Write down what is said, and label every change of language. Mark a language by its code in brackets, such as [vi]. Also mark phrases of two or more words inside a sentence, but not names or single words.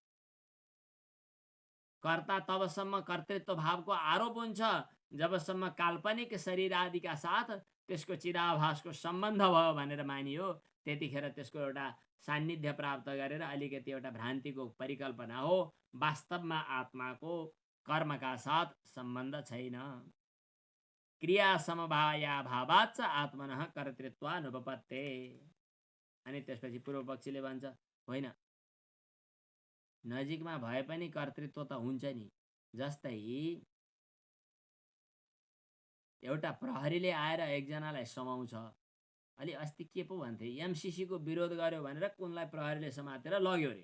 [ne] कर्ता तबसम्म कर्तृत्व भावको आरोप हुन्छ जबसम्म काल्पनिक शरीर आदिका साथ त्यसको चिदाभासको सम्बन्ध भयो भनेर मानियो। त्यतिखेर त्यसको एउटा सान्निध्य प्राप्त गरेर अलिकति एउटा भ्रान्तिको परिकल्पना हो। वास्तवमा आत्माको कर्मका साथ सम्बन्ध छैन। [sa] क्रिया समवाया भावाच्च आत्मनः कर्तृत्वानुपपत्ते। [ne] अनि त्यसपछि पूर्व पक्षीले भन्छ होइन, नजिकमा भए पनि कर्तृत्व त हुन्छ नि। जस्तै एउटा प्रहरीले आएर एकजनालाई समाउँछ। अलि अस्ति के पो भन्थे, एमसिसी को विरोध गर्यो भनेर कुनलाई प्रहरीले समातेर लग्यो रे।